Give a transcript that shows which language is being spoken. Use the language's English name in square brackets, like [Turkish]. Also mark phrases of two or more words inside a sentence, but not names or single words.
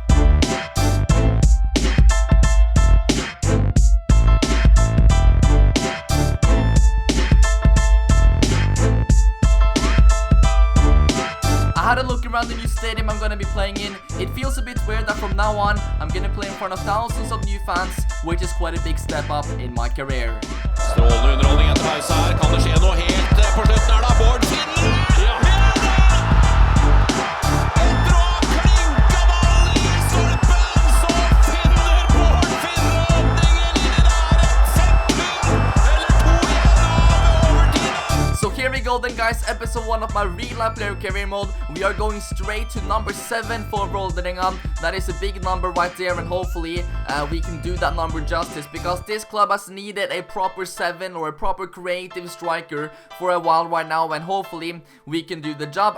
[English] I had a look around the new stadium I'm gonna be playing in. It feels a bit weird that from now on I'm gonna play in front of thousands of new fans, which is quite a big step up in my career. [Norwegian] Strålende underholdning etter pause her. Kan det skje noe helt på slutten her da? Bård finner! Ja! Etter å ha klinket ballen i stolpen, så finner Bård åpningen inni der. Et sekund eller to igjen av overtiden. [English] So here we go then guys, episode 1 of my real life player career mode. We are going straight to number 7 for Vålerenga. That is a big number right there, and hopefully we can do that number justice, because this club has needed a proper 7 or a proper creative striker for a while right now, and hopefully we can do the job.